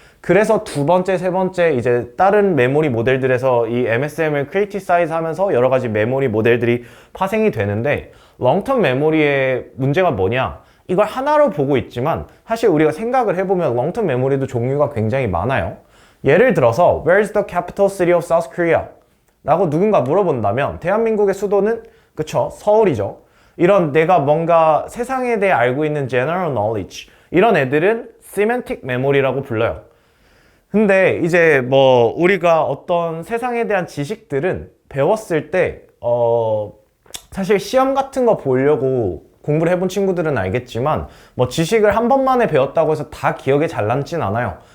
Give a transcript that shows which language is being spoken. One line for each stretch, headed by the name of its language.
Korean: 그래서 두 번째, 세 번째 이제 다른 메모리 모델들에서 이 MSM을 크리티사이즈 하면서 여러 가지 메모리 모델들이 파생이 되는데 롱텀 메모리의 문제가 뭐냐? 이걸 하나로 보고 있지만 사실 우리가 생각을 해보면 롱텀 메모리도 종류가 굉장히 많아요.
English: 예를 들어서 Where's the capital city of South Korea?
Korean: 라고 누군가 물어본다면 대한민국의 수도는 그쵸 서울이죠. 이런 내가 뭔가 세상에 대해 알고 있는 general knowledge 이런 애들은 semantic memory라고 불러요. 근데 이제 뭐 우리가 어떤 세상에 대한 지식들은 배웠을 때 사실 시험 같은 거 보려고 공부를 해본 친구들은 알겠지만 뭐 지식을 한 번만에 배웠다고 해서 다 기억에 잘 남진 않아요.